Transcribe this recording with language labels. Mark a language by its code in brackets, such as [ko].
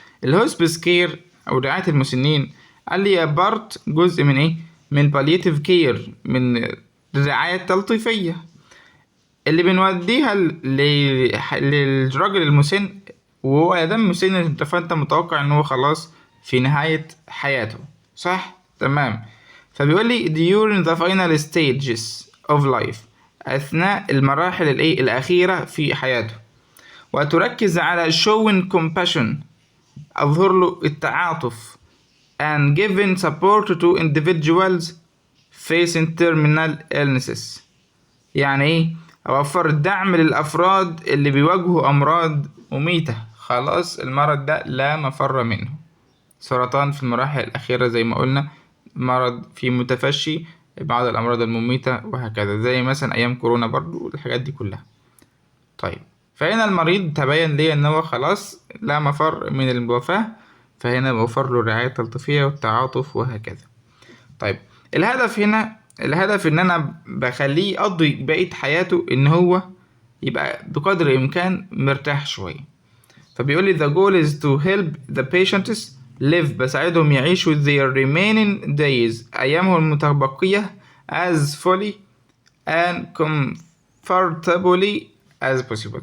[ar] الهوسبيس كير او رعاية المسنين قال لي بارت جزء من ايه؟ من بالياتيف كير، من الرعاية التلطيفية اللي بنوديها للراجل المسن، وهو ادم مسن فانت متوقع ان هو خلاص في نهاية حياته، صح؟ تمام. فبيقول لي [en] during the final stages of life، [ar] اثناء المراحل الايه الاخيرة في حياته، وتركز على [en] showing compassion، [ar] اظهر له التعاطف، [en] and giving support to individuals facing terminal illnesses. [ar] يعني ايه؟ اوفر الدعم للافراد اللي بيواجهوا امراض مميتة، خلاص المرض ده لا مفر منه، سرطان في المراحل الاخيرة زي ما قلنا، مرض في متفشي، بعض الامراض المميتة وهكذا، زي مثلا ايام كورونا برضو الحاجات دي كلها. طيب، فهنا المريض تبين لي ان هو خلاص لا مفر من الوفاة، فهنا بوفر له الرعاية التلطيفية والتعاطف وهكذا. طيب، الهدف ان انا بخليه يقضي بقية حياته ان هو يبقى بقدر الامكان مرتاح شوية. فبيقول لي [en] the goal is to help the patients live، [ar] بساعدهم يعيشوا [en] their remaining days، [ar] ايامهم المتبقية [en] as fully and comfortably as possible.